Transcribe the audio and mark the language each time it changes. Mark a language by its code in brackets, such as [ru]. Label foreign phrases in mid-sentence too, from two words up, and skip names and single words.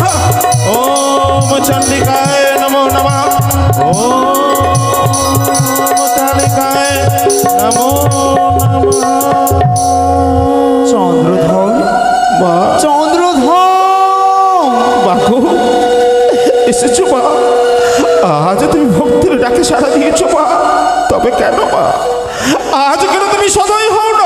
[sa] ओम चंडिकाय नमो नमः। ओम कालिकाय नमो नमः। [bn] চন্দ্রধর, মা, চন্দ্রধর, বাকু এসেছো মা? আজ তুমি ভক্তির ডাকে সাড়া দিয়েছো মা। তবে কেন মা আজ কেন তুমি সদয় হও না?